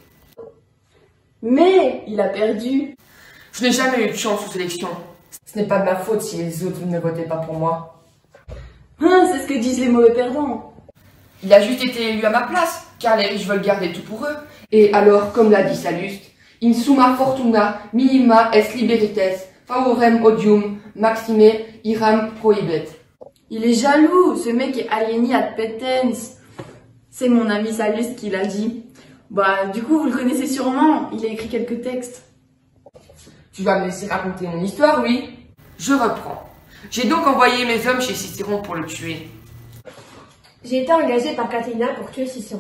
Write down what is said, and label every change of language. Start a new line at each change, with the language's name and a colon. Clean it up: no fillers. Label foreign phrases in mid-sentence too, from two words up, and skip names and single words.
French: Mais il a perdu. Je n'ai jamais eu de chance aux élections. Ce n'est pas de ma faute si les autres ne votaient pas pour moi. Hein, c'est ce que disent les mauvais perdants. Il a juste été élu à ma place, car les riches veulent garder tout pour eux. Et alors, comme l'a dit Salluste,
Latin: in summa fortuna minima est liberites, favorem odium maxime iram prohibet.
French: Il est jaloux, ce mec est
Latin: alieni ad petens.
French: C'est mon ami Salus qui l'a dit. Bah, du coup, vous le connaissez sûrement, il a écrit quelques textes. Tu vas me laisser raconter mon histoire, oui? Je reprends. J'ai donc envoyé mes hommes chez Cicéron pour le tuer. J'ai été engagée par Catilina pour tuer Cicéron.